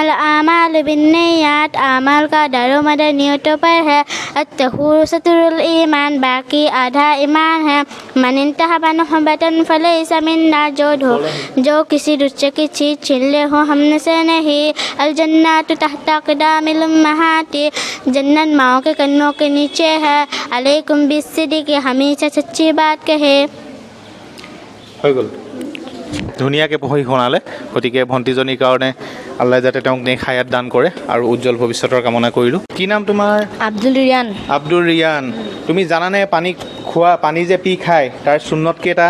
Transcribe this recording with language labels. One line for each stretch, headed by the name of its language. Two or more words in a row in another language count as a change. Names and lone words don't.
Arabic: الاعمال بالنیات
Urdu: اعمال کا دار و مدار نیتوں پر ہے
Arabic: الطہور ستر الایمان
Urdu: باقی آدھا ایمان ہے
Arabic: من انتہب نحبۃ فلیس منا
Urdu: جو کسی دوسرے کی چیز چھین لے ہو ہم سے نہیں
Arabic: الجنات تحت اقدام الامہات
Urdu: جنت ماؤں کے کنوں کے نیچے ہے
Arabic: علیکم بالصدق
Urdu: ہمیشہ سچی بات کہے
Assamese: হৈ গ'ল। ধুনীয়াকৈ পঢ়ি শুনালে। গতিকে ভণ্টিজনীৰ কাৰণে আল্লাহ যাতে তেওঁক নেক হায়াত দান কৰে আৰু উজ্জ্বল ভৱিষ্যতৰ কামনা কৰিলোঁ। কি নাম তোমাৰ? আব্দুল ৰিয়ান। আব্দুল ৰিয়ান। তুমি জানানে পানী খোৱা, পানী যে পি খায় তাৰ সুন্নত কেইটা?